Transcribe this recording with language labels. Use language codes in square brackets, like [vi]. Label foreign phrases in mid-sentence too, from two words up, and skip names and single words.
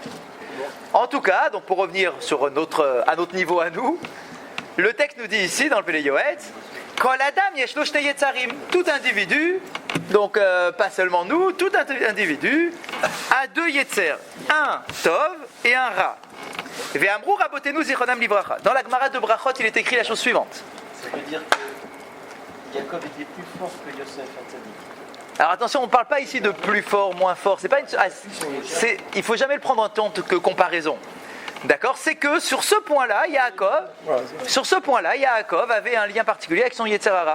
[fr] En tout cas, donc pour revenir à notre niveau à nous, le texte nous dit ici dans le Pélé Yoetz, [he] כל אדם יש לו שני יצרים. [fr] Tout individu, donc pas seulement nous, tout individu a deux Yetzer, un Tov et un Ra. [he] ואמרו רבותינו זכרונם לברכה. [fr] Dans la Gemara de Brachot, il est écrit la chose suivante. Ça veut dire que Jacob était plus fort que Yosef Hatzadik. Alors attention, on ne parle pas ici de plus fort, moins fort. C'est pas il faut jamais le prendre en compte que comparaison. D'accord ? C'est que sur ce point-là, Yaakov avait un lien particulier avec son [he] יצר הרע.